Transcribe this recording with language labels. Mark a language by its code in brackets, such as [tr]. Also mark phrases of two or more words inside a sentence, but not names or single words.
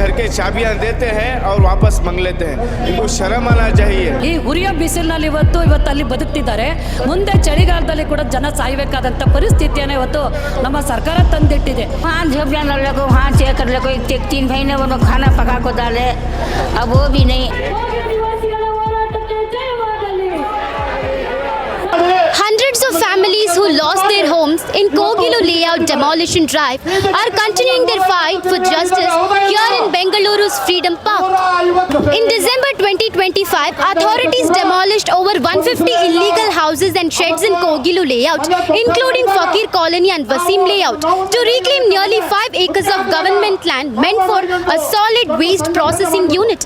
[hi] चाबियां देते हैं और वापस मांग लेते हैं। इनको शर्म आना चाहिए। [kn] ಈ ಉರಿಯ ಬಿಸಿಲಿನಲ್ಲಿ ಇವತ್ತು ಅಲ್ಲಿ ಬದುಕ್ತಿದ್ದಾರೆ. ಮುಂದೆ ಚಳಿಗಾಲದಲ್ಲಿ ಕೂಡ ಜನ ಸಾಯಬೇಕಾದಂತ ಪರಿಸ್ಥಿತಿಯನ್ನು ಇವತ್ತು ನಮ್ಮ ಸರ್ಕಾರ ತಂದಿಟ್ಟಿದೆ. [hi] वहाँ झप जाने लगे, वहाँ चेक कर लगे, 3 महीने वो खाना पका को डाले, अब वो भी नहीं। [en] Hundreds of families who lost their homes in Kogilu layout demolition drive are continuing their fight for justice here in Bengaluru's Freedom Park. In December 2025, authorities demolished over 150 illegal houses and sheds in Kogilu layout, including Fakir Colony and Wasim layout, to reclaim nearly 5 acres of government land meant for a solid waste processing unit.